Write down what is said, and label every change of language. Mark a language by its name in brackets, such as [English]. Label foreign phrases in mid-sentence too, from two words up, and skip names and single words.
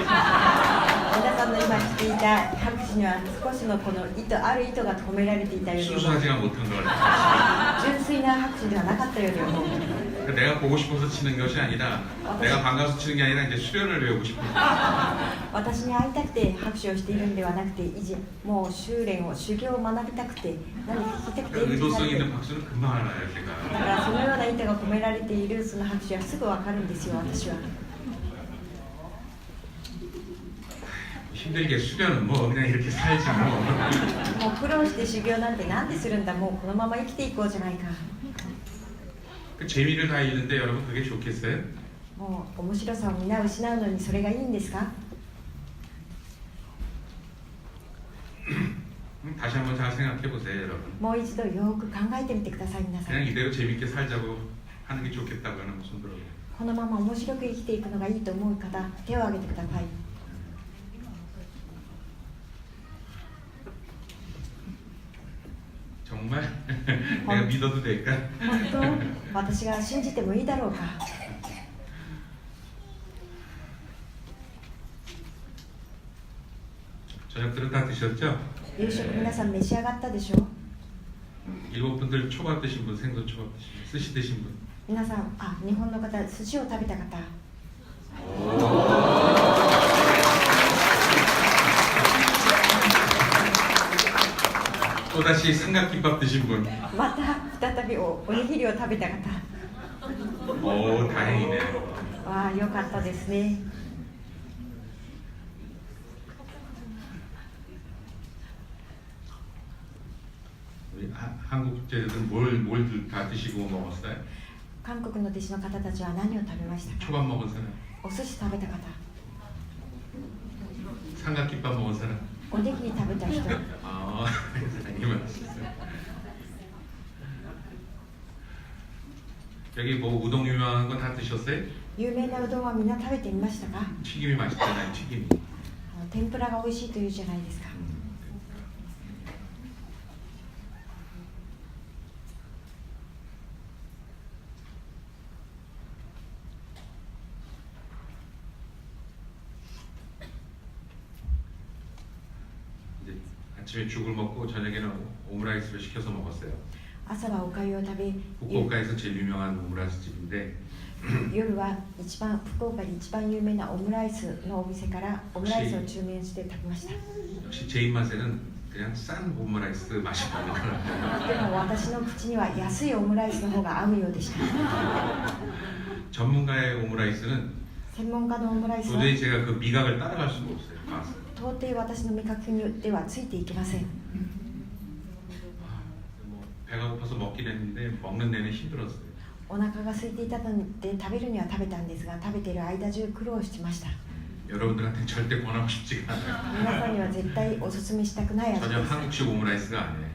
[Japanese] 皆さんの今していた拍手には少しのこの意図、ある意図が込められていたように思う。 [Korean] 순수하지가 못한 것 같아요. [Japanese] 純粋な拍手ではなかったように思う。 [Korean] 내가 보고 싶어서 치는 것이 아니라 내가 반가워서 치는 게 아니라 이제 수련을 배우고 싶습니다. [Japanese] 私に会いたくて拍手をしているんではなくて、もう修練を、修行を学びたくて、何か聞きたくているんじゃな [Korean] 의도성 [Japanese] くて、 [Korean] 있는 박수는 금방 알아요, [Japanese] だ [Korean] 제가. [Japanese] からそのような意図が込められているその拍手はすぐわかるんですよ、私は。 [Korean] 힘들게 수련은 뭐 그냥 이렇게 살지 뭐. [Japanese] もう苦労して修行なんてなんでするんだ、もうこのまま生きていこうじゃないか。 [Korean] 그 재미를 다이는데 여러분 그게 좋겠어요? [Japanese] もう面白さを皆失うのにそれがいいんですか？ [Korean] 다시 한번 잘 생각해 보세요, 여러분. [Japanese] もう一度よく考えてみてください、皆さん。 [Korean] 그냥 이대로 재밌게 살자고 하는 게 좋겠다고 하는 손 들어요. [Japanese] このまま面白く生きていくのがいいと思う方、手を挙げてください。 [Korean] 정말 내가 믿어도 될까? [Japanese] 本当、私が信じてもいいだろうか。 [Korean] 저녁들은 다 드셨죠? [Japanese] 夕食皆さん召し上がったでしょう？ [Korean] 일본 분들 초밥 드신 분, 생선 초밥 드신 분, 스시 드신 분. [Japanese] 皆さん、日本の方、寿司を食べた方。 [Korean] 또다시 삼각김밥 드신 분. [Japanese] また再びおにぎりを食べた方。 [Korean] 오, 다행이네. [Japanese] わあ、よかったですね。 [Korean] 우리 한국 제자들은 뭘 다 드시고 먹었어요? [Japanese] 韓国の弟子の方たちは何を食べましたか？ [Korean] 초밥 먹은 사람, [Japanese] お寿司食べた方、 [Korean] 삼각김밥 먹은 사람. [Japanese] おにぎり食べた人。 [Korean] 아, 사장님 맛있어요. 여기 뭐 우동 유명한 거 다 드셨어요? [Japanese] 有名なうどんはみんな食べてみましたか？ [Korean] 튀김이 맛있잖아요, 튀김이. [Japanese] 天ぷらが美味しいというじゃないですか。 [Korean] 이제 아침에 죽을 먹고 저녁에는 오므라이스를 시켜서 먹었어요. [Japanese] 朝はおかゆを食べ、 [Korean] 후쿠오카에서 제일 유명한 오므라이스 집인데 [Japanese] 夜は福岡で一番有名なオムライスのお店からオムライスを注文して食べました。 [Korean] 역시 제 입맛에는 그냥 싼 오므라이스 맛이 나더라고요. [Japanese] でも私の口には安いオムライスの方が合うようでした。 [Korean] 전문가의 오므라이스는 [Japanese] 専門家のオムライスは [Korean] 도저히 제가 그 미각을 따라갈 수가 없어요. 맛을. [Japanese] 到底私の味覚によってはついていけません。 [Korean] 뭐 배가 고파서 먹긴 했는데 먹는 내내 힘들었어요. [Japanese] お腹が空いていたので食べるには食べたんですが、食べている間中苦労しました。 [Korean] 여러분들한테 절대 권하고 싶지가 않아요. [Japanese] 皆さんには絶対おすすめしたくない味 [Korean] 전혀 [Japanese] です。 [Korean] 한국식 오므라이스가 아니에요.